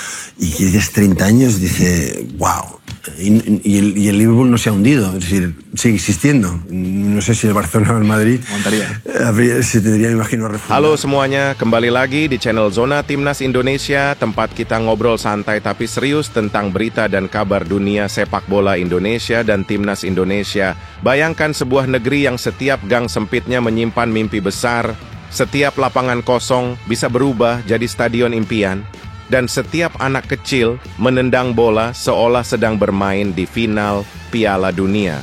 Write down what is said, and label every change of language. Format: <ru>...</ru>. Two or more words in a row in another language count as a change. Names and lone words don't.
<es>y que tienes 30 años, dice, wow. Y el Liverpool no se ha hundido, es decir, sigue existiendo. No sé si el Barcelona o el Madrid se tendría, imagino, refundar.</es> <id>Halo semuanya, kembali lagi di channel Zona Timnas Indonesia, tempat kita ngobrol santai tapi serius tentang berita dan kabar dunia sepak bola Indonesia dan Timnas Indonesia. Bayangkan sebuah negeri yang setiap gang sempitnya menyimpan mimpi besar, setiap lapangan kosong bisa berubah jadi stadion impian, dan setiap anak kecil menendang bola seolah sedang bermain di final Piala Dunia.</id>